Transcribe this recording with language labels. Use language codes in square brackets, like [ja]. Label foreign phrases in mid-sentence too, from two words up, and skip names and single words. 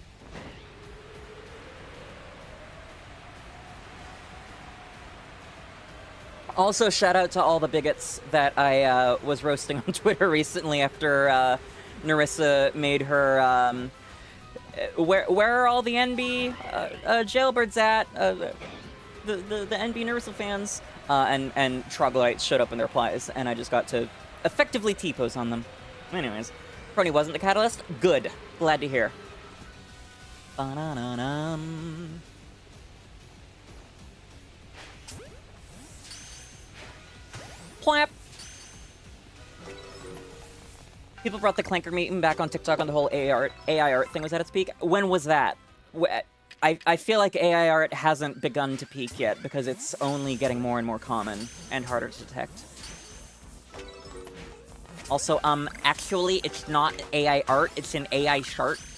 [en] Also, shout out to all the bigots that I was roasting on Twitter recently after Narissa made her where are all the NB jailbirds at? The NB Narissa fans and troglodytes showed up in their replies, and I just got to effectively T-pose on them. Anyways, Crony wasn't the catalyst. Good, glad to hear. Ba-na-na-num. Plap. People brought the Clanker meme back on TikTok on the whole AI art thing was at its peak. When was that? I feel like AI art hasn't begun to peak yet because it's only getting more and more common and harder to detect. Also, actually, it's not AI art, it's an AI chart.